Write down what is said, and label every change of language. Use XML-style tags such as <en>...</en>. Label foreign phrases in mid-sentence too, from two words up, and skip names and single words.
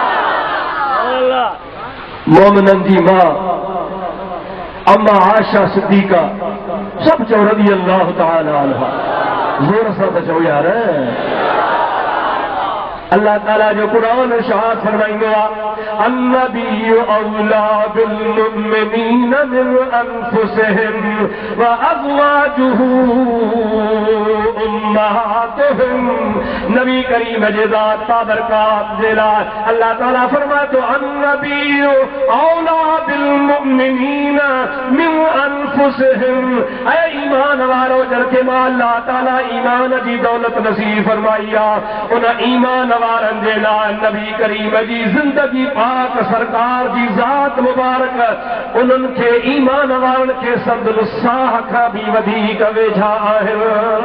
<sd>मोमिननि जी मां अम्मा आयशा सिद्दीका, सब चओ</sd> <ar>رضي الله تعالى عنها,</ar> <sd>ज़ोर सां त चओ यार। अल्लाह ताला जो कुरान इरशाद फरमाईंदो आहे,</sd> <ar>النبي أولى بالمؤمنين من أنفسهم وأزواجه أمهاتهم.</ar> <sd>नबी करीम जे ज़ात बाबरकात जे लाइ अल्लाह ताला फरमाए थो,</sd> <ar>النبي أولى بالمؤمنين من أنفسهم.</ar> <sd>ऐ ईमान वारो जंहिंखे मां अल्लाह ताला ईमान जी दौलत नसीब फरमाई आहे, उन ईमान वारनि जे लाइ नबी करीम जी ज़िंदगी पाक सरकार जी ज़ात मुबारक उन्हनि खे ईमान वारनि खे संदन साह खां बि वधीक वेझा आहिनि।</sd>